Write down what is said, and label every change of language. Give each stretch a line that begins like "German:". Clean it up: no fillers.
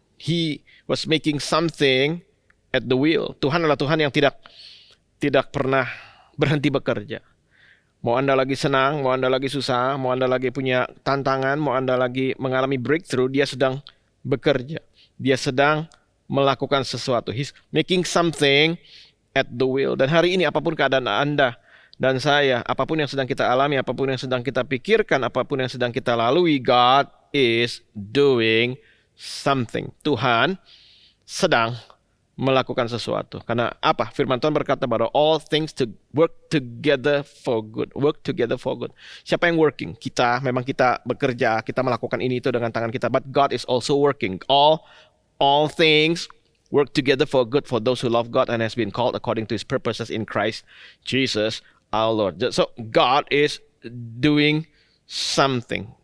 English: He was making something at the wheel.
Indonesian: Tuhan adalah Tuhan yang tidak pernah berhenti bekerja. Mau Anda lagi senang, mau Anda lagi susah, mau Anda lagi punya tantangan, mau Anda lagi mengalami breakthrough, dia sedang bekerja. Dia sedang melakukan sesuatu.
English: He's making something at the wheel.
Indonesian: Dan hari ini apapun keadaan Anda dan saya, apapun yang sedang kita alami, apapun yang sedang kita pikirkan, apapun yang sedang kita lalui, God is doing something. Tuhan sedang melakukan sesuatu.
English: Karena apa? Firman Tuhan berkata bahwa all things to work together for good. Work together for good. Siapa yang working?
Indonesian: Kita, memang kita bekerja, kita melakukan ini itu dengan tangan kita.
English: But God is also working. All things work together for good for those who love God and has been called according to His purposes in Christ Jesus our Lord. So God is doing something.